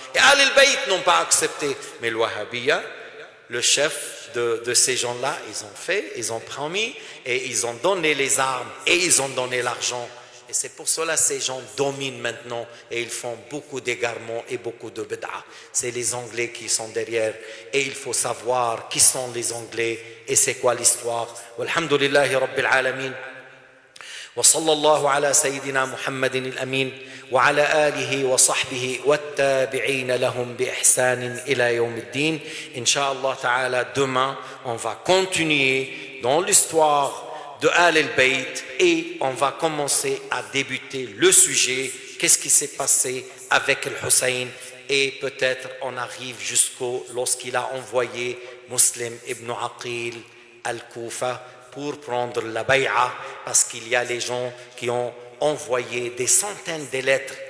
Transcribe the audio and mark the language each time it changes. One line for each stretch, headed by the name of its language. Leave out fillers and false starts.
French: Et Al-Bayt n'ont pas accepté. Mais le Wahhabiyya, le chef de ces gens-là, ils ont promis et ils ont donné les armes et ils ont donné l'argent. Et c'est pour cela que ces gens dominent maintenant et ils font beaucoup d'égarements et beaucoup de bid'a. C'est les Anglais qui sont derrière et il faut savoir qui sont les Anglais et c'est quoi l'histoire.
Arabic: Walhamdulillahi Rabbil Alamin. وصلى الله على سيدنا محمد الأمين وعلى آله وصحبه والتابعين لهم بإحسان إلى يوم الدين.
French: Inch'Allah ta'ala, demain on va continuer dans l'histoire de Ahl al-Bayt et on va commencer à débuter le sujet, qu'est-ce qui s'est passé avec le Hussein, et peut-être on arrive jusqu'au lorsqu'il a envoyé Muslim ibn Aqil al-Kufa pour prendre la bay'a, parce qu'il y a les gens qui ont envoyé des centaines de lettres.